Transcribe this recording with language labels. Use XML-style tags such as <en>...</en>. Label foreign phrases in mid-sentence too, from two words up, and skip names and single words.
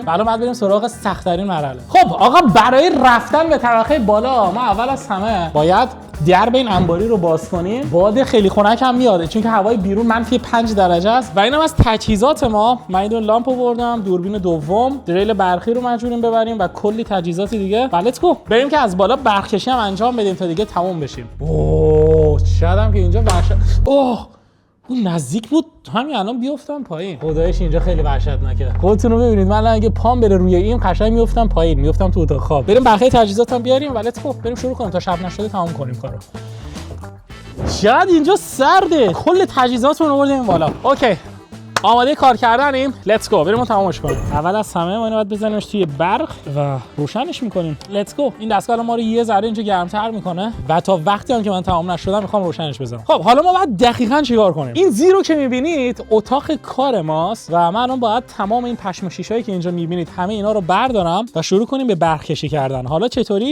<fa>الان بعد بریم سراغ سخت‌ترین مرحله. خب آقا، برای رفتن به طبقه بالا ما اول از همه باید درب این انباری رو باز کنیم. باد خیلی خنک هم میاد چون که هوای بیرون منفی 5 درجه است و اینم از تجهیزات ما. من این لامپ آوردم، دوربین دوم، دریل برقی رو مجبوریم ببریم و کلی تجهیزات دیگه.</fa> <en>let's go</en> <fa>بریم که از بالا برق کشی هم انجام بدیم تا دیگه تموم بشیم. اوه شایدم که اینجا وحشت. اوه اون نزدیک بود همین الان بیافتم پایین. خدایش اینجا خیلی وحشتناکه. خودتون رو ببینید، من اگه پام بره روی این قشنگ میافتم پایین، میافتم تو اتاق خواب. بریم بقیه تجهیزاتم بیاریم و</fa> <en>let's go</en> <fa>بریم شروع کنیم تا شب نشده تمام کنیم کارو. شاید اینجا سرده. کل تجهیزاتمون آوردیم بالا. اوکی آماده کار کردنیم.</fa> <en>let's go</en> <fa>بریم تمامش کنیم. اول از همه ما اینو باید بزنیمش توی برق و روشنش میکنیم.</fa> <en>let's go.</en> <fa>این دستگاه ما رو یه ذره اینجا گرمتر میکنه و تا وقتی هم که من تمام نشدم میخوام روشنش بزنم. خب حالا ما باید دقیقاً چیکار کنیم؟ این زیرو که میبینید اتاق کار ماست و من الان باید تمام این پشم شیشه‌ای که اینجا میبینید همه اینا رو بردارم و شروع کنیم به برق کشی کردن. حالا چطوری؟</fa>